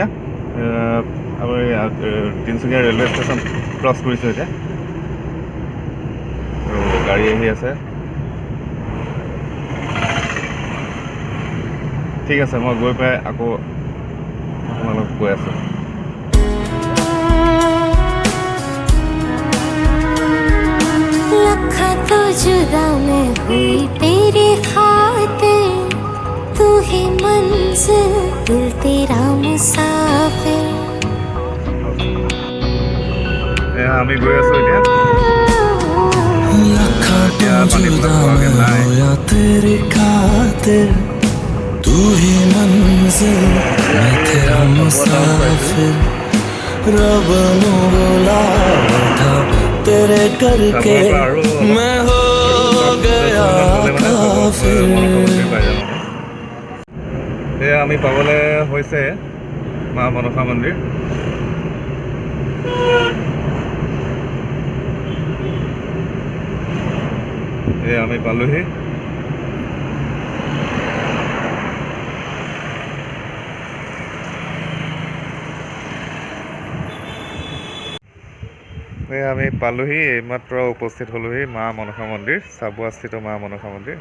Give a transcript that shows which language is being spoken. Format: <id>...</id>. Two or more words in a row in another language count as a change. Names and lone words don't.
<as>আমি তিনিচুকীয়া ৰেলৱে ষ্টেচন ক্ৰছ কৰিছোঁ এতিয়া আৰু গাড়ী আহি আছে। ঠিক আছে, মই গৈ পাই আকৌ আপোনালোক গৈ আছোঁ।</as> <hi>लखा तो जुदा मैं हुई तेरे खातिर, तू ही मंजिल दिल तेरा मुसाफिर।</hi> <as>আমি গৈ আছোঁ এতিয়া।</as> <hi>लखा तो जुदा मैं होया तेरे खातिर, तू ही मंजिल मैं तेरा मुसाफिर। रब नु बुला बैठा तेरे करके मैं हो गया काफिर।</hi> <as>এয়া আমি পাবলৈ হৈছে মা মনসা মন্দিৰ। এয়া আমি পালোহি। আমি পালোহি, এইমাত্ৰ উপস্থিত হ'লোহি মা মনসা মন্দিৰ, চাবুৱাস্থিত মা মনসা মন্দিৰ।</as>